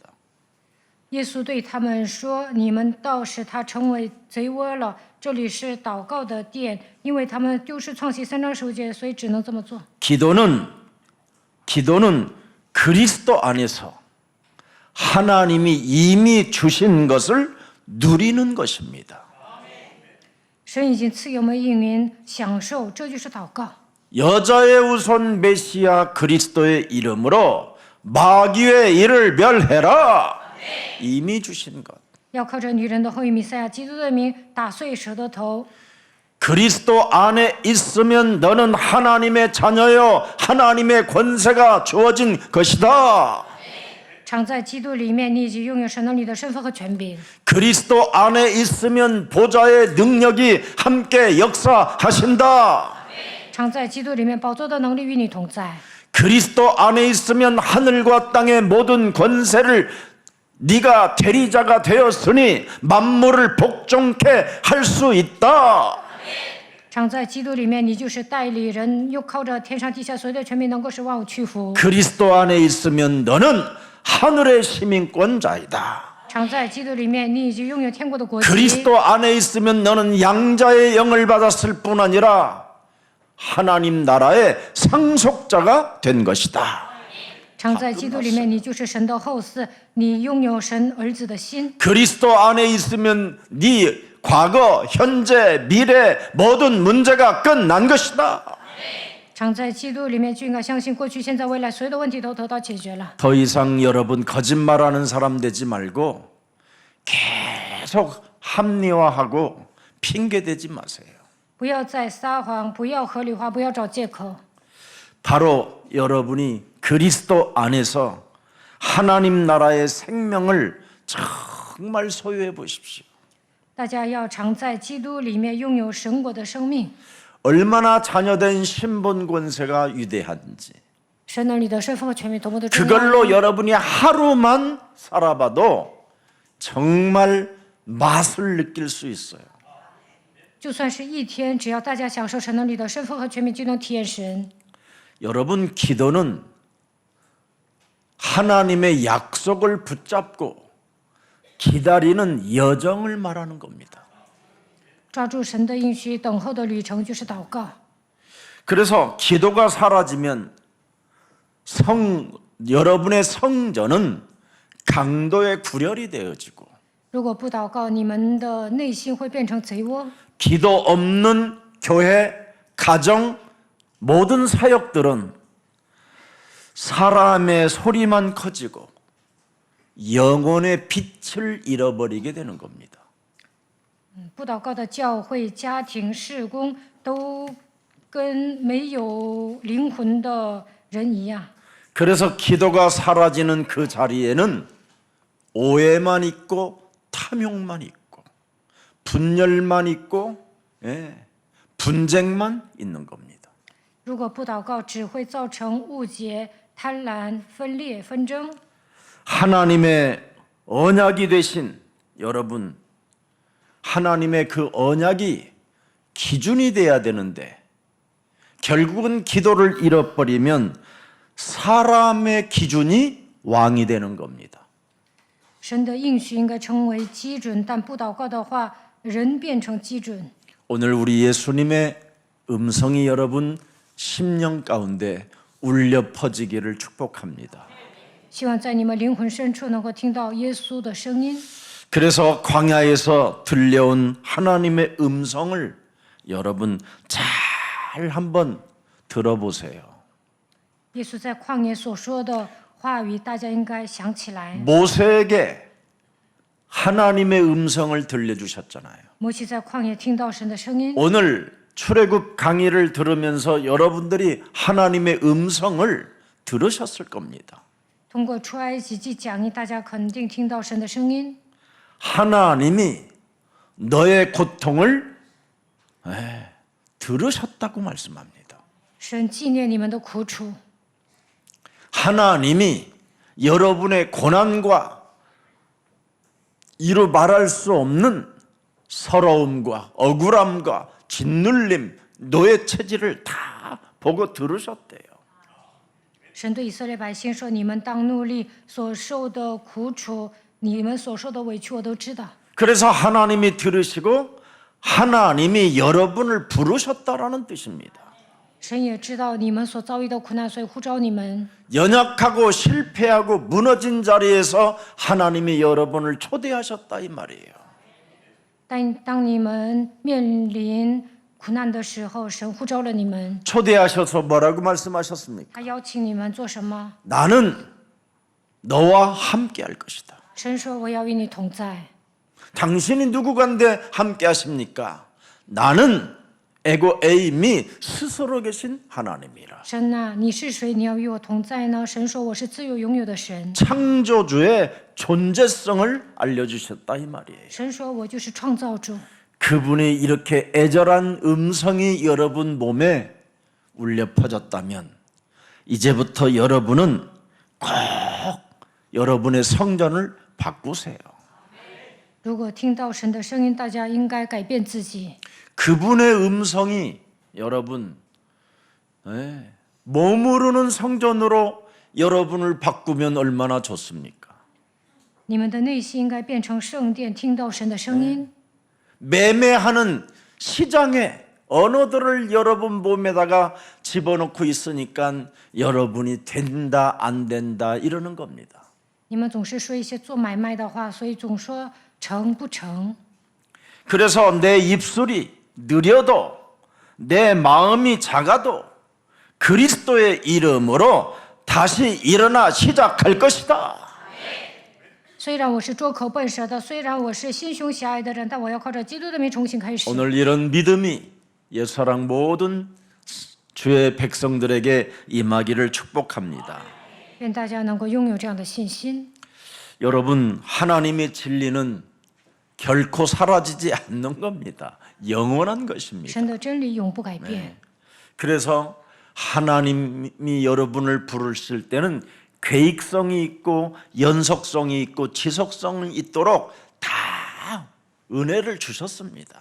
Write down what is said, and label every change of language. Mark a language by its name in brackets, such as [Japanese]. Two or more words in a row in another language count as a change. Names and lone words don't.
[Chinese] 耶稣对他们说：“你们倒使他成为贼窝了。这里是祷告的殿，因为他们丢失创世3章15节，所以只能这么做。 [Korean] 기도는 그리스도 안에서 하나님이 이미 주신 것을 누리는 것입니다. [Chinese] 神已经赐给我们应允享受，这就是祷告。 [Korean] 여자의 우선 메시아 그리스도의 이름으로 마귀의 일을 멸해라. 이미 주신 것. [Chinese] 要靠着女人的后裔弥赛亚基督的名打碎蛇的头。 [Korean] 그리스도 안에 있으면 너는 하나님의 자녀요 하나님의 권세가 주어진 것이다. [Chinese] 常在基督里面，你已经拥有神能力的身份和权柄。 [Korean] 그리스도 안에 있으면 보좌의 능력이 함께 역사하신다. [Chinese] 常在基督里面，宝座的能力与你同在。 [Korean] 그리스도 안에 있으면 하늘과 땅의 모든 권세를 네가 대리자가 되었으니 만물을 복종케 할 수 있다. [Chinese] 常在基督里面，你就是代理人，又靠着天上地下所有的权柄，能够使万物屈服。 [Korean] 그리스도 안에 있으면 너는 하늘의 시민권자이다. [Chinese] 常在基督里面，你已经拥有天国的国籍。 [Korean] 그리스도 안에 있으면 너는 양자의 영을 받았을 뿐 아니라 하나님 나라의 상속자가 된 것이다. [Chinese] 常在基督里面，你就是神的后嗣，你拥有神儿子的心。 [Korean] 그리스도 안에 있으면 네 과거, 현재, 미래 모든 문제가 끝난 것이다. [Chinese] 常在基督里面，就应该相信过去、现在、未来所有的问题都得到解决了。 [Korean] 더 이상 여러분 거짓말하는 사람 되지 말고 계속 합리화하고 핑계 대지 마세요. [Chinese] 不要再撒谎，不要合理化，不要找借口。 [Korean] 바로 여러분이 그리스도 안에서 하나님 나라의 생명을 정말 소유해 보십시오. [Chinese] 大家要常在基督里面拥有神国的生命。 [Korean] 얼마나 자녀된 신분 권세가 위대한지 [Chinese] 神能力的身份和权柄多么的重要。 [Korean] 그걸로 여러분이 하루만 살아봐도 정말 맛을 느낄 수 있어요. [Chinese] 就算是一天，只要大家享受神能力的身份和权柄，就能体验神。 [Korean] 여러분 기도는 하나님의 약속을 붙잡고 기다리는 여정을 말하는 겁니다. [Chinese] 抓住神的应许，等候的旅程就是祷告。 [Korean] 그래서 기도가 사라지면 여러분의 성전은 강도의 구렬이 되어지고 [Chinese] 如果不祷告，你们的内心会变成贼窝。 [Korean] 기도 없는 교회, 가정, 모든 사역들은 사람의 소리만 커지고 영혼의 빛을 잃어버리게 되는 겁니다. [Chinese] 不祷告的教会、家庭、事工，都跟没有灵魂的人一样。 [Korean] 그래서 기도가 사라지는 그 자리에는 오해만 있고 탐욕만 있고 분열만 있고 분쟁만 있는 겁니다. [Chinese] 如果不祷告，只会造成误解、贪婪、分裂、纷争。 [Korean] 하나님의 언약이 되신 여러분, 하나님의 그 언약이 기준이 돼야 되는데 결국은 기도를 잃어버리면 사람의 기준이 왕이 되는 겁니다. [Chinese] 神的应许应该成为基准，但不祷告的话，人变成基准。 [Korean] 오늘 우리 예수님의 음성이 여러분 심령 가운데 울려 퍼지기를 축복합니다. [Chinese] 希望在你们灵魂深处能够听到耶稣的声音。 [Korean] 그래서 광야에서 들려온 하나님의 음성을 여러분 잘 한번 들어보세요. [Chinese] 耶稣在旷野所说的话语，大家应该想起来。 [Korean] 모세에게 하나님의 음성을 들려주셨잖아요. [Chinese] 摩西在旷野听到神的声音。 [Korean] 오늘 출애굽 강의를 들으면서 여러분들이 하나님의 음성을 들으셨을 겁니다. [Chinese] 通过出埃及记讲义，大家肯定听到神的声音。 [Korean] 하나님이 너의 고통을 들으셨다고 말씀합니다. [Chinese] 神纪念你们的苦楚， [Korean] 하나님이 여러분의 고난과 이루 말할 수 없는 서러움과 억울함과 짓눌림, 노예 체질을 다 보고 들으셨대요. [Chinese] 神对以色列百姓说：“你们当努力所受的苦楚，你们所受的委屈，我都知道。 [Korean] 그래서 하나님이 들으시고 하나님이 여러분을 부르셨다라는 뜻입니다. [Chinese] 神也知道你们所遭遇的苦难，所以呼召你们。 [Korean] 연약하고 실패하고 무너진 자리에서 하나님이 여러분을 초대하셨다 이 말이에요. [Chinese] 但当你们面临苦难的时候，神呼召了你们， [Korean] 초대하셔서 뭐라고 말씀하셨습니까? [Chinese] 他邀请你们做什么？ [Korean] 나는 너와 함께 할 것이다. [Chinese] 神说我要与你同在。 [Korean] 당신이 누구 간데 함께 하십니까? 나는 에고 에임이 스스로 계신 하나님이라. [Chinese] 神呐、你是谁？你要与我同在呢？神说我是自由拥有的神。 [Korean] 창조주의 존재성을 알려주셨다 이 말이에요. [Chinese] 神说我就是创造主。 [Korean] 그분이 이렇게 애절한 음성이 여러분 몸에 울려 퍼졌다면 이제부터 여러분은 꼭 여러분의 성전을 바꾸세요. [Chinese] 如果听到神的声音，大家应该改变自己。 [Korean] 그분의 음성이 여러분 머무르는 성전으로 여러분을 바꾸면 얼마나 좋습니까? [Chinese] 你们的内心应该变成圣殿，听到神的声音。 [Korean] 매매하는 시장의 언어들을 여러분 몸에다가 집어넣고 있으니까 여러분이 된다 안 된다 이러는 겁니다. [Chinese] 你们总是说一些做买卖的话，所以总说成不成。 [Korean] 그래서 내 입술이 느려도 내 마음이 작아도 그리스도의 이름으로 다시 일어나 시작할 것이다. [Chinese] 虽然我是拙口笨舌的，虽然我是心胸狭隘的人，但我要靠着基督的名重新开始。 [Korean] 오늘 이런 믿음이 예사랑 모든 주의 백성들에게 임하기를 축복합니다. [Chinese] 愿大家能够拥有这样的信心。 [Korean] 여러분 하나님의 진리는 결코 사라지지 않는 겁니다. 영원한 것입니다. [Chinese] 神的真理永不改变。 [Korean] 그래서 하나님이 여러분을 부르실 때는 계획성이 있고 연속성이 있고 지속성이 있도록 다 은혜를 주셨습니다.